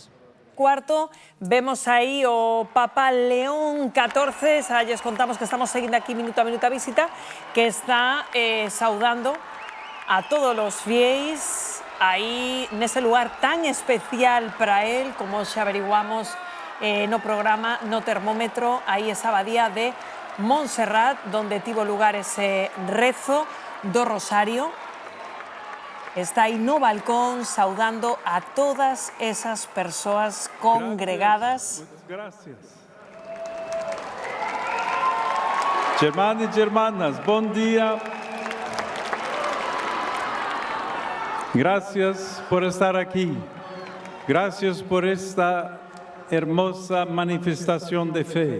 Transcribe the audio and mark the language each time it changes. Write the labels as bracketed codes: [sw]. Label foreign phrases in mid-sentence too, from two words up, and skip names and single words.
[gl] Cuarto, vemos aí o Papa León XIV, xa lles contamos que estamos seguindo aquí minuto a minuto a visita, que está saudando a todos os fiéis aí nese lugar tan especial para él, como xa averiguamos no programa, no termómetro, aí esa abadía de Montserrat, donde tivo lugar ese rezo do Rosario. Está aí no balcón saudando a todas esas persoas congregadas. [es] Gracias. Germanos y hermanas, buen día. Gracias por estar aquí. Gracias por esta hermosa manifestación de fe.